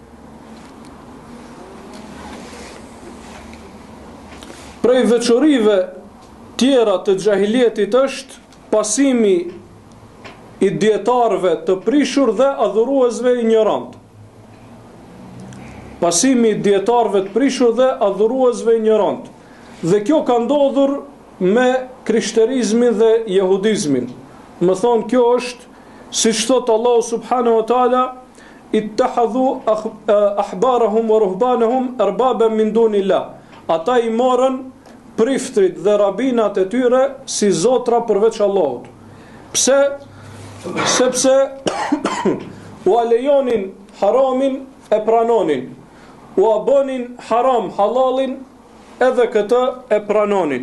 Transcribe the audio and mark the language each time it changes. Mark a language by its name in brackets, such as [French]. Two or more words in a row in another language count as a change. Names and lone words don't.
[Albanian] Prej veçorive tjera të xahilietit është pasimi i dietarëve të prishur dhe adhuruesve ignorant. Pasimi i dietarëve të prishur dhe adhuruesve ignorant. Dhe kjo ka ndodhur me krishterizmin dhe jehudizmin. Më thonë kjo është, si thot Allahu [Arabic] سبحانه وتعالى, اتخذوا أحبارهم ورهبانهم أربابا من دون الله. [Albanian] Ata i morën priftrit dhe rabinat e tyre si zotra përveç Allahut. Pse? Sepse u alejonin haramin e pranonin, u abonin haram halalin edhe këtë e pranonin.